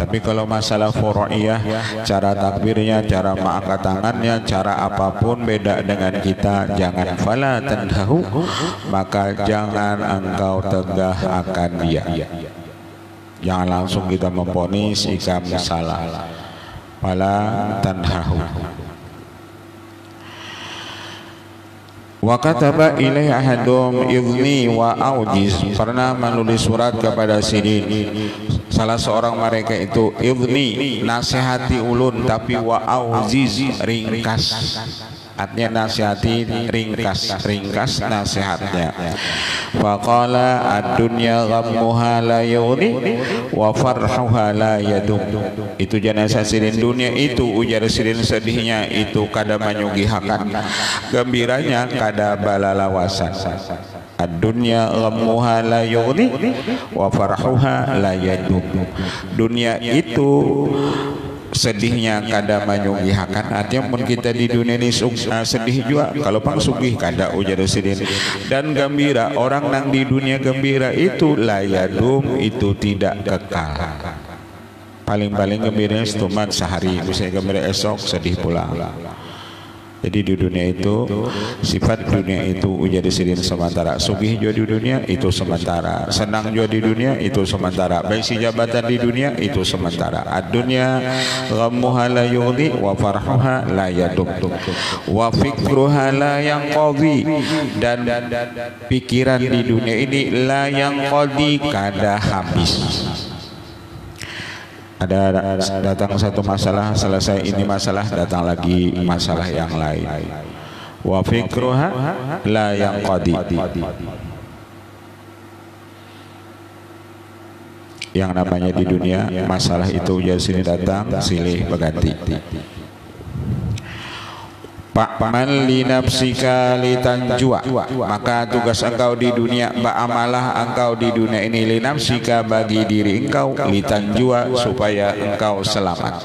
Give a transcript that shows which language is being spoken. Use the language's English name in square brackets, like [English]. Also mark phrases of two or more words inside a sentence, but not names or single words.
[Banjar] Tapi kalau masalah furu'iyah, cara takbirnya, cara mengangkat tangannya, cara apapun beda dengan kita, jangan [Arabic] فلا تنهه, [Banjar] maka jangan engkau tegah akan dia. [Indonesian] Jangan langsung kita memponis jika salah. [Arabic] فلا تنهه. وكتب إليه أحدهم عظني وأوجز, [Banjar] pernah menulis surat kepada Sidin salah seorang mereka itu, idzni nasihati ulun, tapi [Arabic] وأوجز [Banjar] ringkas, artinya nasihati ringkas nasihatnya. [Arabic] فقال الدنيا غمها لا يغني وفرحها لا يدوم. [Banjar] Itu jenazah Sidin, dunia itu ujar Sidin sedihnya itu kada menyugihakan, gembiranya kada balalawasan. [Arabic] الدنيا غمها لا يغني وفرحها لا يدوم. [Banjar] Dunia itu sedihnya kada menyugihakan, artinya pun kita di dunia ini sedih juga, kalau pang sugih kada ujar Sidin. Dan gembira, orang nang di dunia gembira itu layadum, itu tidak kekal. Paling-paling gembiranya cuma sehari, bisa gembira esok sedih pulang. Jadi di dunia itu, sifat dunia itu ujar Sidin sementara. Sugih juga di dunia itu sementara, senang juga di dunia itu sementara, baisi jabatan di dunia itu sementara. [Arabic] الدنيا غمها لا يغني وفرحها لا يدوم وفكرها لا ينقضي, [Banjar] dan pikiran di dunia ini [Arabic] لا ينقضي, [Banjar] kada habis. [Indonesian] Ada datang satu masalah, selesai ini masalah, datang lagi masalah yang lain. [Arabic] وفكرها لا ينقضي, [Indonesian] yang namanya di dunia masalah itu jadi sini datang silih berganti. [Arabic] فاعمل لنفسك لتنجو, [Banjar] maka tugas engkau di dunia, ba'amalah engkau di dunia ini [Arabic] لنفسك, [Banjar] bagi diri engkau, litanjua, supaya engkau selamat.